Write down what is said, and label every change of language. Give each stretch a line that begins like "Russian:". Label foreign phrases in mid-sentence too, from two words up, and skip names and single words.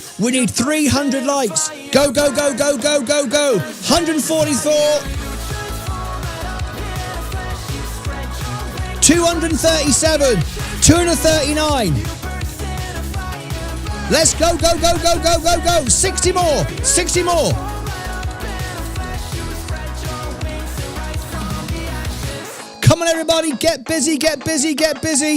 English: We need 300 likes. Go, go, go, go, go, go, go. 144. 237. 239. Let's go, go, go, go, go, go, go. 60 more, 60 more. Come on, everybody, get busy, get busy, get busy.